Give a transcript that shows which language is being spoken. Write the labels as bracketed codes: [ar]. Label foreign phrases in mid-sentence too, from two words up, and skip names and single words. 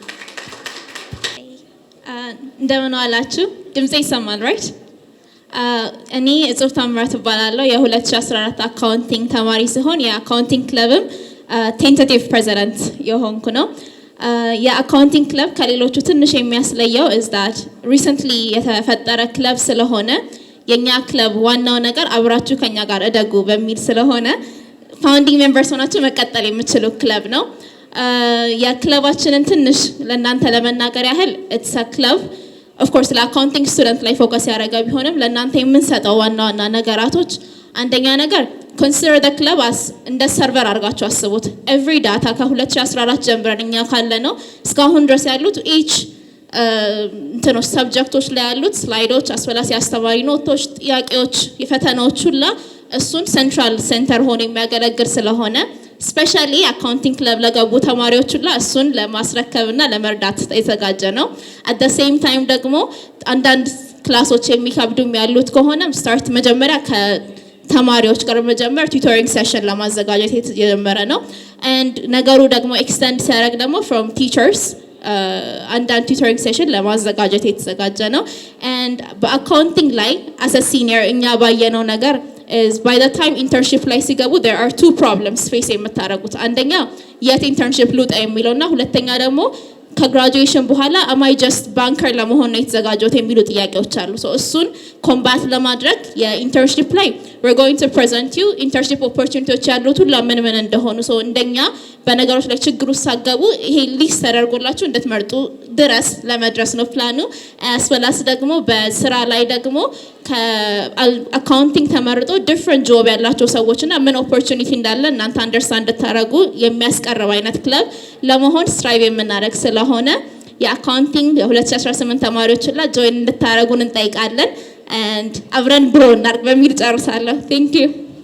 [am] እንደምን ዋላችሁ? ድምጼ ይሰማል ራይት? እኔ እጽብ ታምራት እባላለሁ። የ2014 አካውንቲንግ ተማሪ ሲሆን የአካውንቲንግ ክለብም [en] tentative president [am] የሆንኩ ነው። የአካውንቲንግ ክለብ ከሌሎቹ ትንሽ የሚያስለየው [en] is that recently [am] የተፈጠረ ክለብ ስለሆነ የኛ ክለብ ዋናው ነገር አብራችሁ ከኛ ጋር እደጉ በሚል ስለሆነ [en] founding members [am] ሆናችሁ መቀጠል የምትችሉ ክለብ ነው። የክለባችንን ትንሽ ለእናንተ ለመናገር ያህል [en] it's a club of course [am] ለአካውንቲንግ ስቱደንት ላይ ፎከስ ያደረገ ቢሆንም ለእናንተ የምንሰጠው ዋና ዋና ነገራቶች አንደኛ ነገር [en] consider the club as [am] እንደ ሰርቨር አድርጋችሁ አስቡት። [en] every data [am] ከ2014 ጀምረን እኛ ካለ ነው እስካሁን ድረስ ያሉት each እንትኖች ሰብጀክቶች ላይ ያሉት ስላይዶች፣ አስፈላጊ አስተማሪ ኖቶች፣ ጥያቄዎች፣ የፈተናዎች ሁላ እሱን [en] central center [am] ሆኖ የሚያገለግል ስለሆነ ስፔሻሊ አካውንቲንግ ክለብ ለገቡ ተማሪዎች ሁላ እሱን ለማስረከብና ለመርዳት የተዘጋጀ ነው። [en] at the same time [am] ደግሞ አንዳንድ ክላሶች የሚከብዱም ያሉት ከሆነም ስታርት መጀመሪያ ተማሪዎች ጋር መጀመር [en] tutoring session [am] ለማዘጋጀት የተጀመረ ነው። and ነገሩ ደግሞ ኤክስቴንድ ሲያደርግ ደግሞ [en] from teachers [am] አንዳንድ [en] tutoring session [am] ለማዘጋጀት የተዘጋጀ ነው። and በአካውንቲንግ ላይ [en] as a senior [am] እኛ ባየነው ነገር [en] is by the time internship [am] ላይ ሲገቡ [en] there are two problems face [am] የምታረጉት አንደኛ የት internship ልውጣ የሚለውና ሁለተኛ ደግሞ ከግራጁዌሽን በኋላ [en] am I just banker [am] ለመሆን ነው የተዘጋጀሁት የሚሉ ጥያቄዎች አሉ። so እሱን ኮምባት ለማድረግ የኢንተርንሺፕ ላይ [en] we're going to present you internship opportunities [am] ያሉት ሁሉ ምን እንደሆኑ so እንደኛ በነገሮች ላይ ችግሩ ሳገቡ ይሄ ሊስት ተደርጎላችሁ እንድትመርጡ ድረስ ለመድረስ ነው ፕላኑ። አስፈላስ ደግሞ በስራ ላይ ደግሞ ከአካውንቲንግ ተመርጦ [en] different job [am] ያላቸው ሰዎችና ምን ኦፖርቹኒቲ እንዳለ እናንተ አንደርስታንድ እንድታረጉ የሚያስቀርብ አይነት ክለብ ለመሆን ስትራይቭ የምናደርግ ስለሆነ የአካውንቲንግ የ2018 ተማሪዎችላ ጆይን እንድታረጉን እንጠይቃለን። and አብረን ግሮ እናድርግ በሚል ጨርሳለሁ። [en] thank you።